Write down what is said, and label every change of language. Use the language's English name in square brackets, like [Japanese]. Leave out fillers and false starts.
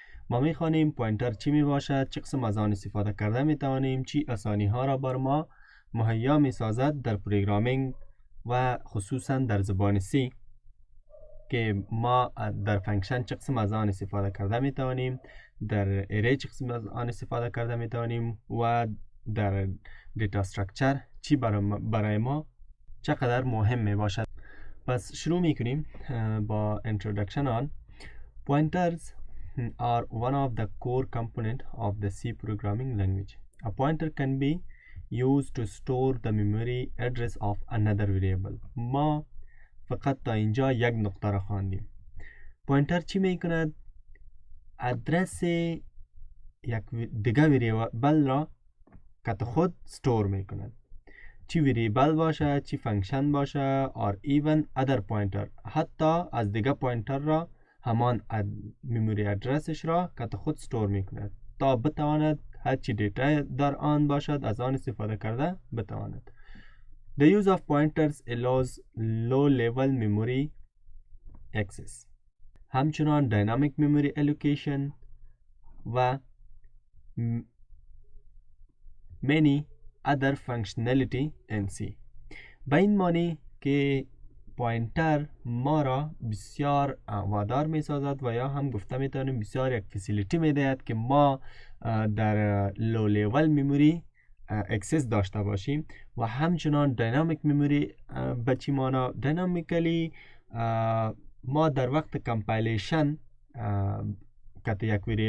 [Persian] ما میخوانیم پوینتر چی می باشد، چه قسم از آن استفاده کرده می توانیم، چی آسانی ها را بر ما مهیا می سازد در پروگرامینگ و خصوصا در زبان سی که ما در فانکشن چه قسم از آن استفاده کرده می توانیم، در ارائه چه قسم از آن استفاده کرده می توانیم و در دیتا استراکچر چی برای ما چقدر مهم می باشد. پس شروع می کنیم با [English] introduction on pointers are one of the core component of the C programming language. A pointer can be used to store the memory address of another variable. [Persian] ما فقط تا اینجا یک نقطه را خواندیم. پوینتر چی می کند؟ ادرس یک دیگه وریبل را که خود استور می کند. چی وریبل باشه، چی فانکشن باشه، [English] or even other pointer. [Persian] حتی از دیگه پوینتر را همان میموری ادرسش را که خود استور می کند تا بتواند هر چی دیتا در آن باشد از آن استفاده کرده بتواند. [English] The use of pointers allows low level memory access. [Persian] همچنان [English] dynamic memory allocation و many other functionality in C. [Persian] به این معنی که پوینتر ما را بسیار وادار می سازد و یا هم گفته می توانیم بسیار یک فسیلیتی می دهد که ما در لو لیول میموری اکسس داشته باشیم و همچنان دینامیک میموری به چی مانا دینامیکلی ما در وقت کمپایلیشن که یک